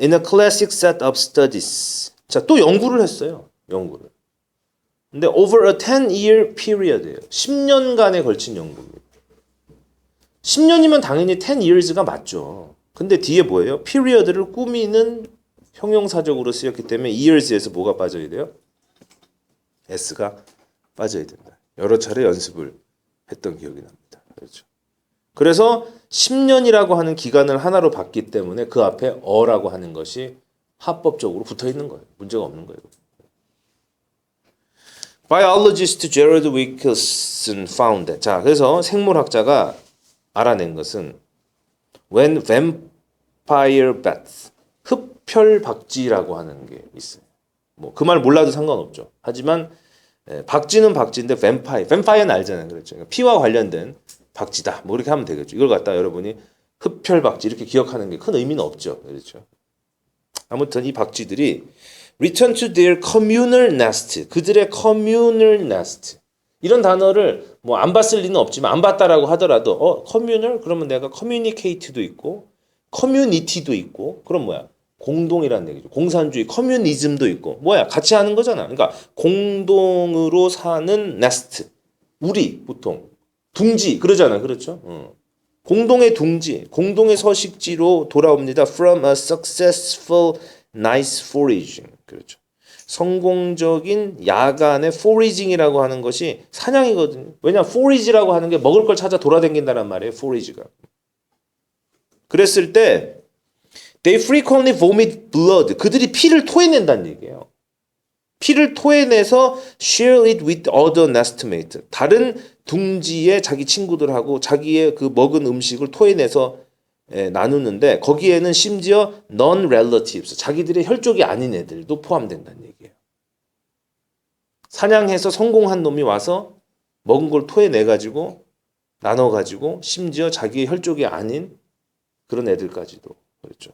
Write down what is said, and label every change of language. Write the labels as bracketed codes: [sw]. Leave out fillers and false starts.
[en] In a classic set of studies. [ko] 자, 또 연구를 했어요. 연구를. 근데 [en] over a 10-year period [ko] 예요. 10년간에 걸친 연구입니다. 10년이면 당연히 10 years가 맞죠. 근데 뒤에 뭐예요? period를 꾸미는 형용사적으로 쓰였기 때문에 years에서 뭐가 빠져야 돼요? s가 빠져야 된다. 여러 차례 연습을 했던 기억이 납니다. 그렇죠. 그래서 10년이라고 하는 기간을 하나로 봤기 때문에 그 앞에 어라고 하는 것이 합법적으로 붙어 있는 거예요. 문제가 없는 거예요. [en] Biologist Gerald Wilkinson found that. [ko] 자, 그래서 생물학자가 알아낸 것은 [en] when vampire bats, [ko] 흡혈박쥐라고 하는 게 있어요. 뭐 그 말 몰라도 상관없죠. 하지만 박쥐는 박쥐인데 vampire는 알잖아요. 그렇죠. 그러니까 피와 관련된 박쥐다. 뭐 이렇게 하면 되겠죠. 이걸 갖다 여러분이 흡혈박쥐 이렇게 기억하는 게 큰 의미는 없죠. 그렇죠. 아무튼 이 박쥐들이 [en] return to their communal nest. [ko] 그들의 [en] communal nest. [ko] 이런 단어를 뭐 안 봤을 리는 없지만 안 봤다라고 하더라도 communal 그러면 내가 communicate도 있고 community도 있고 그럼 뭐야? 공동이라는 얘기죠. 공산주의, 커뮤니즘도 있고 뭐야? 같이 하는 거잖아. 그러니까 공동으로 사는 nest. 우리 보통 둥지 그러잖아. 그렇죠? 공동의 둥지, 공동의 서식지로 돌아옵니다. [en] From a successful night's foraging. [ko] 그렇죠. 성공적인 야간의 foraging이라고 하는 것이 사냥이거든요. 왜냐, forage라고 하는 게 먹을 걸 찾아 돌아다닌다는 말이에요. forage가. 그랬을 때 [en] they frequently vomit blood. [ko] 그들이 피를 토해낸다는 얘기예요. 피를 토해내서 [en] share it with other nestmates. [ko] 다른 둥지의 자기 친구들하고 자기의 그 먹은 음식을 토해내서 나누는데 거기에는 심지어 non-relatives, 자기들의 혈족이 아닌 애들도 포함된다는 얘기예요. 사냥해서 성공한 놈이 와서 먹은 걸 토해내가지고 나눠가지고 심지어 자기의 혈족이 아닌 그런 애들까지도 그렇죠.